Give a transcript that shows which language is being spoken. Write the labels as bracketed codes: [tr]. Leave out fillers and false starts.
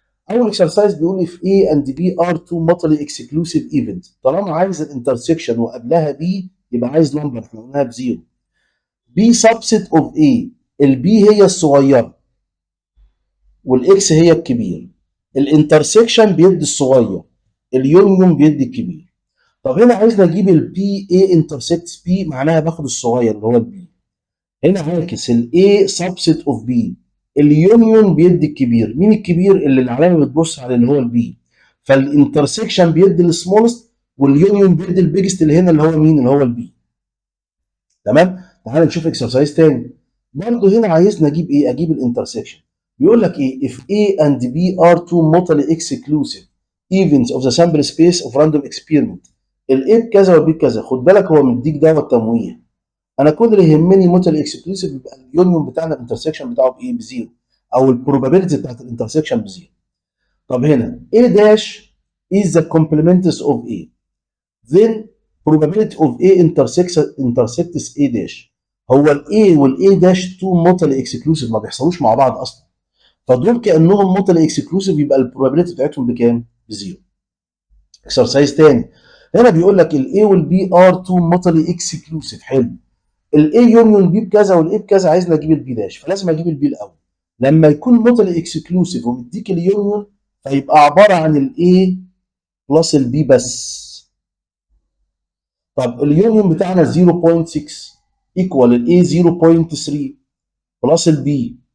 [ar] اول اكسرسايز بيقول [en] if A and B are two mutually exclusive events. [ar] طالما عايز الانترسكشن وقبلها B يبقى عايز نمبر، احنا قلناها بزيرو. B subset of A، البي هي الصغيره والاكس هي الكبير. الانترسكشن بيدي الصغير، اليونيون بيدي الكبير. طب هنا عايزنا نجيب البي A انترسكتس بي، معناها باخد الصغير اللي هو البي. هنا عاكس الاي سبست اوف بي، اليونيون بيدي الكبير. مين الكبير؟ اللي العلامه بتبص على اللي هو البي. فالانترسكشن بيدي السمولست واليونيون بيدي البيجست اللي هنا اللي هو مين؟ اللي هو البي. تمام. تعال نشوف اكسرسايز تاني. برضه هنا عايزنا اجيب ايه؟ اجيب الانترسكشن. بيقول لك ايه؟ [en] if A and B are two mutually exclusive events of the sample space of random experiment. [ar] الايه بكذا والبي بكذا. خد بالك هو مديك ده والتمويه. انا كل اللي يهمني موتال اكسكلوسيف يبقى اليونيون بتاعنا الانترسكشن بتاعه بايه؟ بزيرو، او البروبابيلتي بتاعت الانترسكشن بزيرو. طب هنا [en] A dash is the complements of A, then probability of A intersects A dash. [ar] هو ال A وال A dash two mutually exclusive، ما بيحصلوش مع بعض اصلا، فدول كانهم mutually exclusive، يبقى البروبابيلتي بتاعتهم بكام؟ بزيرو. اكسرسايز تاني. هنا بيقول لك ال A وال B are two mutually exclusive. حلو. الاي يونيون بي بكذا والاي بكذا، عايزني اجيب البي داش، فلازم اجيب البي الاول. لما يكون موتال اكسكلوسيف ومديك اليونيون فيبقى عباره عن الاي بلس البي بس. طب اليونيون بتاعنا 0.6 ايكوال الاي 0.3 بلس البي.